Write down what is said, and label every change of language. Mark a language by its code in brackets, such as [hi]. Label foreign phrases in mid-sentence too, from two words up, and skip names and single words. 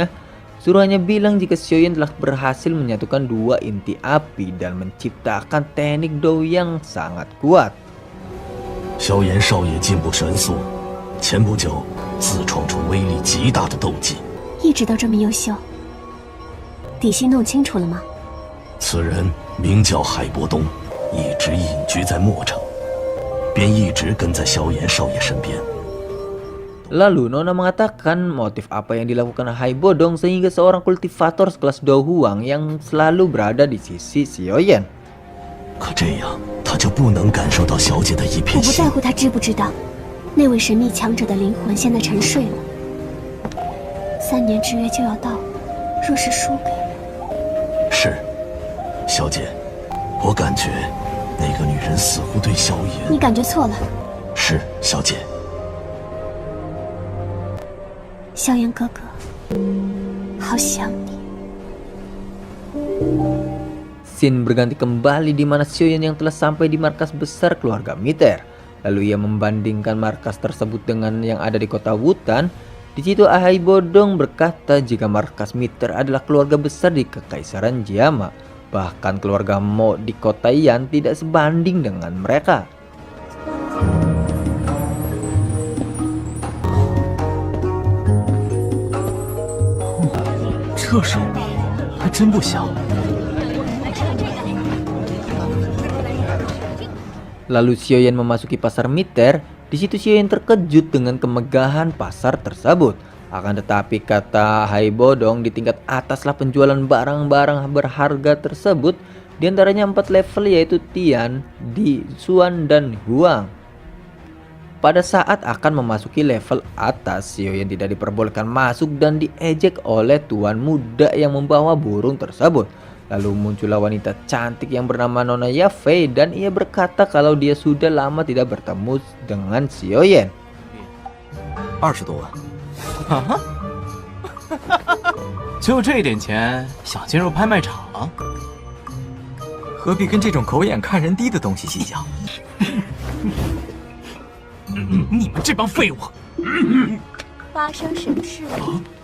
[id] Suruhannya bilang jika Xiaoyan telah berhasil menyatukan 2 inti api dan menciptakan teknik Dou yang sangat kuat. [zh] 萧炎少爷进步神速，前不久自创出威力极大的斗技。一直都这么优秀，底细弄清楚了吗？此人名叫海波东，一直隐居在墨城。便一直跟在萧炎少爷身边。 [id] Lalu Nona mengatakan motif apa yang dilakukan Hai Bodong sehingga seorang kultivator sekelas Dou Huang yang selalu berada di sisi Xiaoyan. [zh] 可这样，他就不能感受到小姐的一我片心。不在乎他知不知道，那位神秘强者的灵魂现在沉睡了。3年之约就要到，若是输给了，是，小姐，我感觉那个女人似乎对萧炎。你感觉错了。是，小姐。萧炎哥哥，好想你。 [id] Scene berganti kembali di mana Xiaoyan yang telah sampai di markas besar keluarga Miter. Lalu ia membandingkan markas tersebut dengan yang ada di kota Wutan. Di situ Hai Bodong berkata jika markas Miter adalah keluarga besar di kekaisaran Jiama. Bahkan keluarga Mo di kota Yan tidak sebanding dengan mereka. [zh] Oh, 这手笔还真不小。 [id] Lalu Xiaoyan memasuki pasar Miter. Di situ Xiaoyan terkejut dengan kemegahan pasar tersebut. Akan tetapi kata Hai Bodong, di tingkat ataslah penjualan barang-barang berharga tersebut. Di antaranya 4 level yaitu Tian, Di, Xuan, dan Huang. Pada saat akan memasuki level atas, Xiaoyan tidak diperbolehkan masuk dan diejek oleh tuan muda yang membawa burung tersebut. Lalu muncullah wanita cantik yang bernama Nona Yafei dan ia berkata kalau dia sudah lama tidak bertemu dengan Xiaoyan. [zh] 20 多万。啊哈，就这点钱想进入拍卖场？何必跟这种狗眼看人低的东西计较？你们这帮废物！发生什么事了？